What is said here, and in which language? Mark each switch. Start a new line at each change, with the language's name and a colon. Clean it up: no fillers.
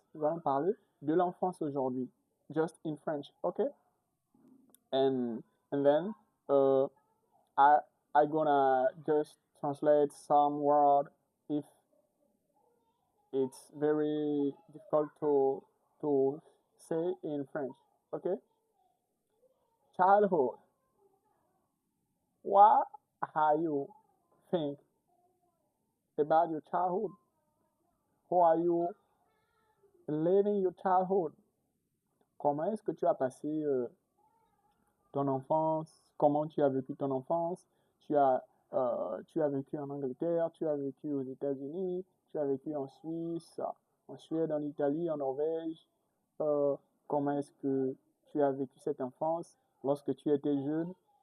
French: Nous allons parler de l'enfance aujourd'hui,
English: just in French. Okay? And then uh, I I gonna just translate some word if it's very difficult to say in French. Okay, childhood. What are you think about your childhood? How are you living your childhood?
French: Comment est-ce que tu as passé ton enfance? Comment tu as vécu ton enfance? Tu as, tu as vécu en Angleterre, tu as vécu aux États-Unis, tu as vécu en Suisse, en Suède, en Italie, en Norvège. Euh, Comment est-ce que tu as vécu cette enfance lorsque tu étais jeune?